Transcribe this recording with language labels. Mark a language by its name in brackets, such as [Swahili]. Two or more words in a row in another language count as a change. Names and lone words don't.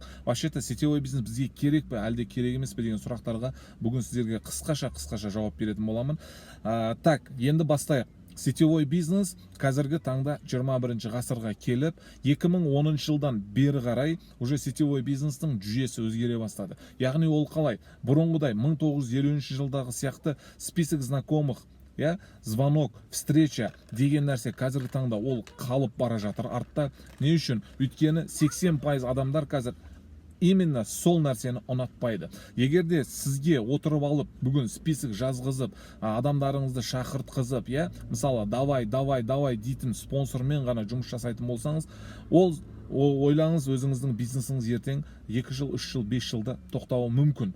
[Russian] Вообще-то сетевой бизнес [Kazakh] бізге керек пе, әлде керек емес пе деген сұрақтарға бүгін сіздерге қысқаша жауап беретін боламын. Так, енді бастайық. [Russian] Сетевой бизнес [Kazakh] қазіргі таңда 21 ғасырға келіп, 2010 жылдан бері қарай уже [Russian] сетевой бизнестің [Kazakh] жүйесі өзгере бастады. Яғни ол қалай? Бұрынғыдай 1950 жылдағы сияқты [Russian] список знакомых, звонок, встреча [Kazakh] деген нәрсе қазіргі таңда ол қалып бара жатыр артта. Не үшін? Өйткені 80% адамдар қазір именно сол нәрсені ұнатпайды. Егерде сізге отырып алып, бүгін список жазғызып, адамдарыңызды шақыртқызып, мысалы, давай дейтін спонсормен ғана жұмыс жасайтын болсаңыз, ол ойлаңыз, өзіңіздің бизнесіңіз ертең 2 жыл, 3 жыл, 5 жылда тоқтауы мүмкін.